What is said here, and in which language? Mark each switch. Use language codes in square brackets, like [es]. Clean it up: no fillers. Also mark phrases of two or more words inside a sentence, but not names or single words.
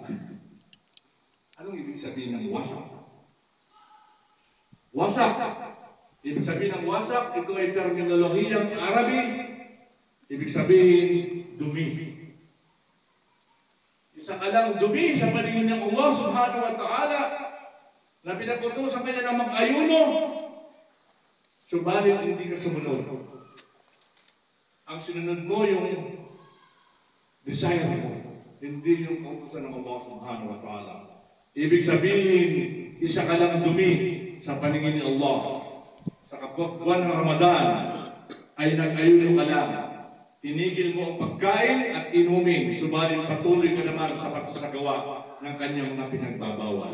[tl] Anong ibig sabihin ng wasak? Wasak. Ibig sabihin ng wasak, ito ay terminolohiyang Arabi. Ibig sabihin, dumi. Sa alang dumi sa paningin ng Allah [ar] سبحانه وتعالى [tl] na pinag-utusan kanya na mag-ayuno, subalit hindi ka sumunod. Ang sinunod mo yung desire mo, hindi yung kautusan ng Allah [ar] سبحانه وتعالى. [tl] Ibig sabihin, isa ka lang dumi sa paningin ni Allah. Sa buwan ng Ramadan ay nag-ayuno ka lang. Tinigil mo ang pagkain at inumin, subalit patuloy ka naman sa pagsasagawa ng kanyang mga pinagbabawal.